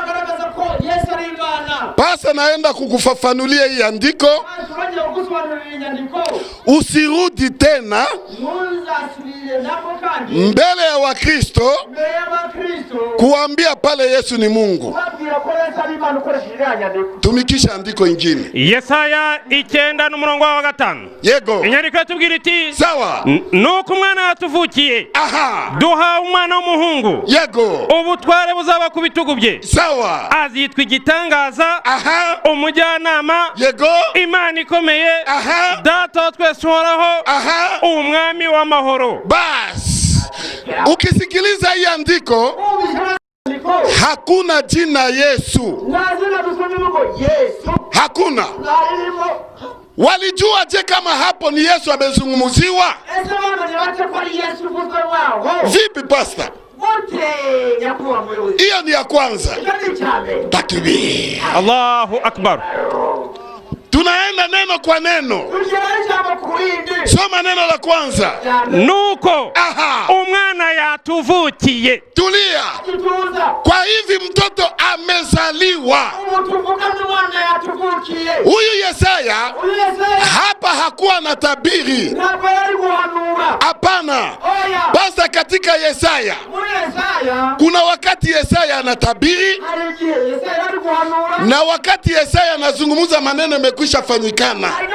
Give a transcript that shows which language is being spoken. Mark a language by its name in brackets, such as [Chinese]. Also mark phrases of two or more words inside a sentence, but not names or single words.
[Swahili] Pasta naenda kukufafanulia hii andiko. Usirudi tena mbele ya Wakristo kuambia pale Yesu ni Mungu. Tumikisha andiko ingine. [Kinyarwanda] Yesaya 9 umurongo wa 5. Yego. Inyandiko yatubwira iti sawa, nuko umwana yatuvukiye, duha umwana w'umuhungu, yego, ubutware buzaba ku bitugu bye, sawa, azitwa igitangaza, umujyanama, yego, Imana ikomeye, data wa twese uhoraho, umwami w'amahoro. [Swahili] Bas, ukisikiliza hii andiko hakuna jina Yesu. Hakuna. Walijua je kama hapo ni Yesu amezungumziwa? Vipi pasta? Hiyo ni ya kwanza. Takbir. [Arabic] الله أكبر. [Swahili] Tunaenda neno kwa neno. Soma neno la kwanza. [Kinyarwanda] Nuko umwana yatuvukiye. [Swahili] Tulia. Kwa hivi mtoto amezaliwa. Huyu Yesaya hapa hakuwa na tabiri. Hapana. Basi katika Yesaya kuna wakati Yesaya anatabiri na wakati Yesaya anazungumza maneno yamekwisha fanyikana.